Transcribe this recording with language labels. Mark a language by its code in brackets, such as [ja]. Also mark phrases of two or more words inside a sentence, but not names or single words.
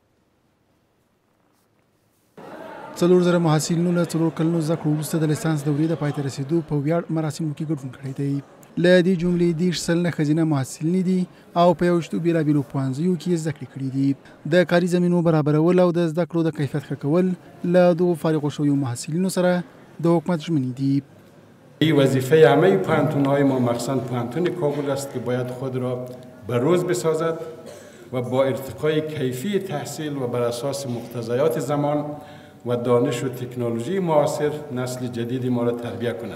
[ps] 4,000 محصلینو له 4 کلونو زده کړو وروسته د لیسانس دورې د پای ته رسېدو په ویاړ مراسمو کې ګډون کړی دی. له دې جملې 10 سلنه ښځینه محصلینې دي او په 21 بېلابېلو پوهنځیو کې زده کړې کړي دي. د کاري زمینو برابرول او د زده کړو د کیفیت ښه کول له دغو فارغو شویو محصلینو سره د حکومت ژمنې دي. [fa] این وظیفه همه پوهنتون‌های ما مخصوصاً پوهنتون کابل است که باید خود را به روز بسازد و با ارتقای کیفی تحصیل و بر اساس مقتضیات زمان و دانش و تکنولوژی معاصر نسل جدید ما را تربیت کند.